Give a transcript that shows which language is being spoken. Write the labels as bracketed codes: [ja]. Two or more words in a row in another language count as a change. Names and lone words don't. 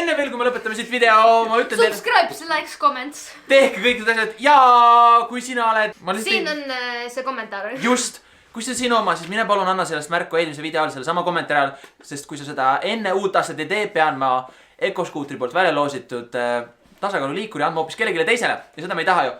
[et] kui me lõpetame siit video, ma ütlen teile, [en] Subscribe, likes, comments. [et] tehke kõik need asjad ja kui sina oled... Siin on see kommentaar. Just, kui see on sinu oma, siis mine palun anna sellest märku eelmise video all selle sama kommentaari all, sest kui sa seda enne uut aastat ei tee, pean ma EcoScooteri poolt välja loositud tasakaaluliikuri andma hoopis kellelegi teisele ja seda me ei taha ju.